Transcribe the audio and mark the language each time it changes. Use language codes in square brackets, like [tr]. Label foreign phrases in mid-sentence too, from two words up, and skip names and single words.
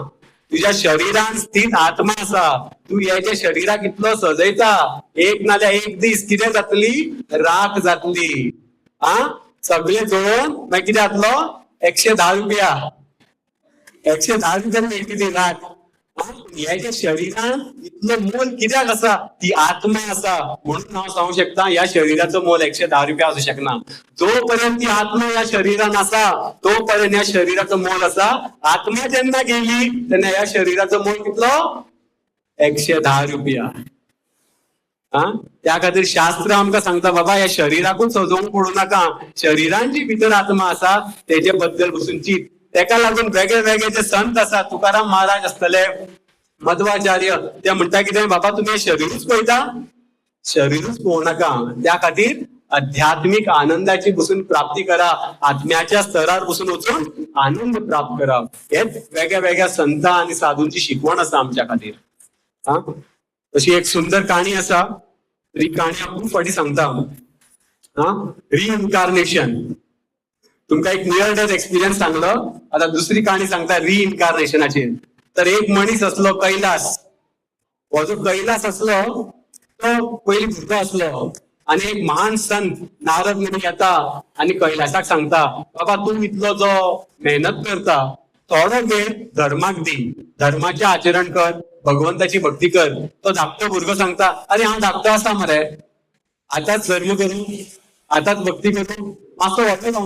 [kok] तुझ्या शरीरान स्थित आत्मा आसा. तू याच्या शरीराक इतलो सजयता, एक नाल्यार एक दीस कितें जातली? राख जातली. सगळे जळोवन मागीर कितें जातलो? 110 रुपया. 110 रुपयान मेळटली राख. ह्याच्या शरीरान इतलं मोल कित्याक आसा? ती आत्मा आसा. म्हणून हांव सांगू शकता या शरीराचं मोल 110 रुपया असू शकना. जोपर्यंत ती आत्मा या शरीरान आसा तोपर्यंत या शरीराचं मोल आसा. आत्मा जेन्ना गेली तेन्ना या शरीराचं मोल कितलो? 110 रुपया. त्या खातीर शास्त्र आमकां सांगता बाबा या शरीराकूच सजोवंक पडू नाका. शरीरान जी भितर आत्मा आसा तेजे बद्दल बसून चिंत. तेका लागून वेगळे जे संत आसा, तुकाराम महाराज आसतले, मध्वाचार्य, ते म्हणटा कितें? बाबा तुम्ही शरीरूच पळयता, शरीरूच पळोवं नाका. त्या खातीर आध्यात्मिक आनंदाची बसून प्राप्ती करा, आत्म्याच्या स्तरावर बसून वचून आनंद प्राप्त करा. हे वेगळ्या वेगळ्या संत आणि साधूंची शिकवण असा आमच्या खातीर. हा, तशी एक सुंदर काणी असा, ही काणी आपण फाटी सांगता. हा, रिइन्कार्नेशन. तुमका एक [en] near death experience [kok] सांगलो, आता दुसरी काणी सांगता रिइन्कार्नेशनाची. तर एक मनीस असलो कैलास, हो जो कैलास असलो तो पयली भुरगो असलो, आणि एक महान संत नारद मुनी येता आणि कैलासाक सांगता, बाबा तू इतलो जो मेहनत करता थोडो वेळ धर्माक दी, धर्माचे आचरण कर, भगवंताची भक्ती कर. तो धाकटो भुरगो सांगता, अरे हांव धाकटो आसा मरे, आताच धर्म करू, आताच भक्ती करू, मातसो व्हडलो जावन.